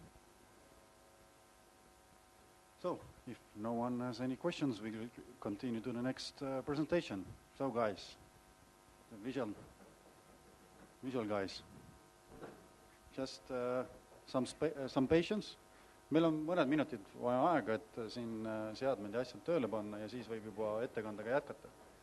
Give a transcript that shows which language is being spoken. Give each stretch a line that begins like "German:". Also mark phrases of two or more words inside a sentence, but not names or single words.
English: So, if no one has any questions, we will continue to the next presentation. So, guys, the visual guys, just some patience.
Estonian: Meil on mõned minutid vaja aega, et siin seadmed ja asjad tööle panna ja siis võib juba ettekandega jätkata.